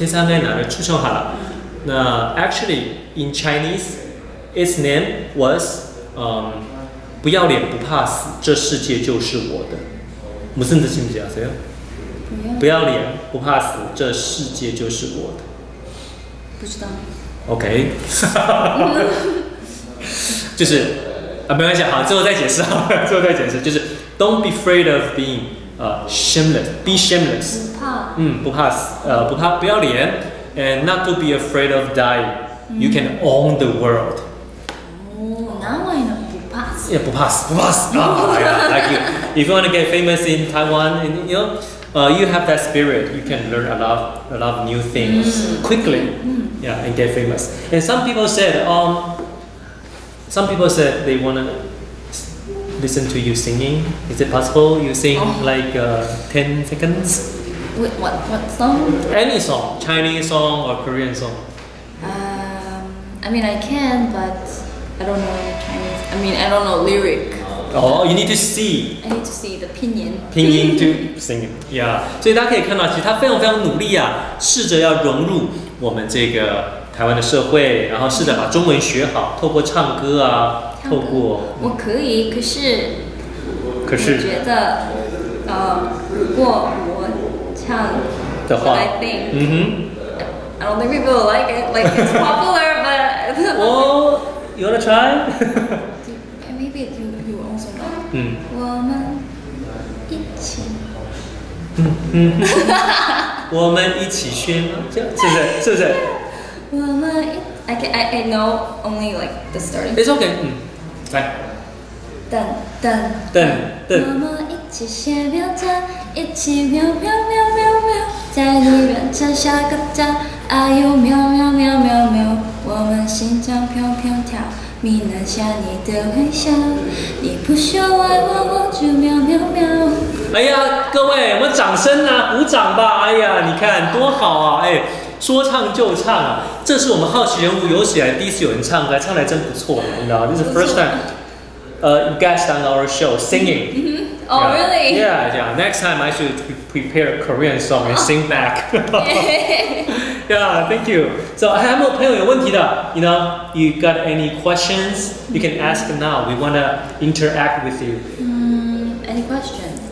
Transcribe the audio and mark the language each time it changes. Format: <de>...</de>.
<ko>세상에 나를 추천하라。</ko> <zh>那</zh> <en>actually in Chinese，its name was</en> <zh>不要脸不怕死，这世界就是我的。</zh> <ko>무슨 뜻인지 아세요？</ko> <zh>不要脸不怕死，这世界就是我的。不知道。 OK 就是没关系，好，最后再解释就是</zh> <en>Don't be afraid of being shameless. Be shameless.</en> <zh>不怕死，不要脸</zh> <en>，and not to be afraid of dying. You can own the world. Now I know.</en> <zh>不怕死。</zh> <en>Like you. If you want to get famous in Taiwan, and you have that spirit. You can learn a lot of new things quickly. Yeah, and get famous. And some people said they want to listen to you singing. Is it possible you sing 10 seconds? Wait, what song? Any song, Chinese song or Korean song. I mean, I can, but I don't know Chinese. I mean, I don't know lyric. Oh, you need to see. I need to see the 拼音 to sing it. Yeah.</en> <zh>所以大家可以看到，其实他非常努力试着要融入我们这个台湾的社会，然后试着把中文学好，透过唱歌透过。我可以，可是我觉得，如果我唱的话</zh> <en>I think, I don't think people will like it. Like it's popular, but. Well, you wanna try? Maybe you also know.</en> <zh>我们一起。我们一起学，是不是？我们</zh> <en>I know only like the starting. It's okay.</en> <zh>来。等。我们一起写标章，一起喵，在你变成下个站，哎呦喵，我们心脏飘跳，迷恋下你的微笑，你不说爱我就喵。哎呀，各位，我们掌声鼓掌吧！哎呀，你看多好啊！说唱就唱啊！这是我们好奇人物有史以来第一次有人唱歌，唱得真不错，你知道</zh> <en>This is the first time guest on our show singing. Oh, really? Yeah. Next time I should prepare a Korean song and sing back. Yeah, thank you. So</en> <zh>还有没有朋友有问题的</zh> <en>You know, you got any questions? You can ask now. We want to interact with you. Any questions?</en>